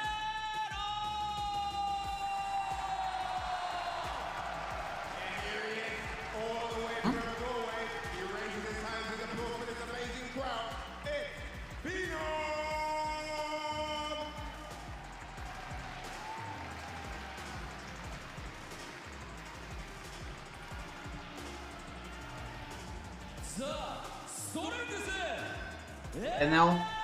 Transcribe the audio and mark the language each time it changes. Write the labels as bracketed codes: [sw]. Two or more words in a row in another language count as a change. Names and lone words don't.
[en] All the way from Norway, he raises his hands in applause for this amazing crowd. It's Pino! ザ・ストレングス [pt] É não.